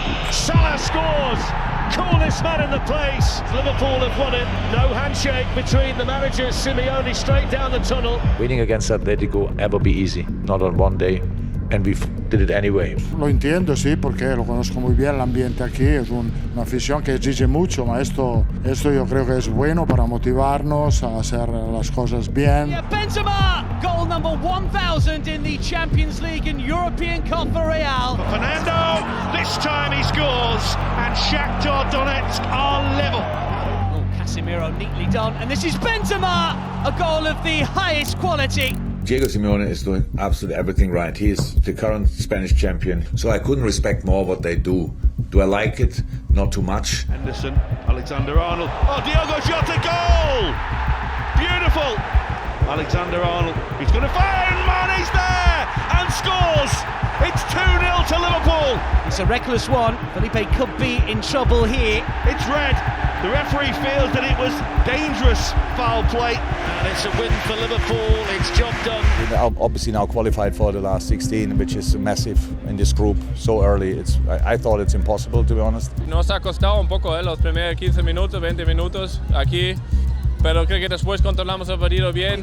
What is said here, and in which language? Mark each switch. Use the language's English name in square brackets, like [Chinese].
[English] Salah scores. Coolest man in the place. Liverpool have won it. No handshake between the managers. Simeone straight down the tunnel. Winning against Atletico ever be easy, not on one day. And we did it anyway. [Spanish] Lo entiendo, sí, porque lo conozco muy bien el ambiente aquí. Es una afición que exige mucho, pero esto yo creo que es bueno para motivarnos a hacer las cosas bien. [English] Yeah, Benzema, goal number 1000 in the Champions League and European Cup for Real. Fernando, this time he scores, and Shakhtar Donetsk are level. Oh, Casemiro neatly done, and this is Benzema, a goal of the highest quality. Diego Simeone is doing absolutely everything right. He is the current Spanish champion. So I couldn't respect more what they do. Do I like it? Not too much. Henderson, Alexander-Arnold. Oh, Diogo Jota, goal! Beautiful! Alexander-Arnold, he's going to fire, and Mane's there! there and scores. It's 2-0 to Liverpool. It's a reckless one. Felipe could be in trouble here. It's red. The referee feels that it was dangerous foul play. And it's a win for Liverpool. It's job done. We're obviously now qualified for the last 16, which is massive in this group so early. I thought it's impossible, to be honest. [Spanish] Nos ha costado un poco los primeros 15 minutos, 20 minutos aquí, pero creo que después controlamos el partido bien.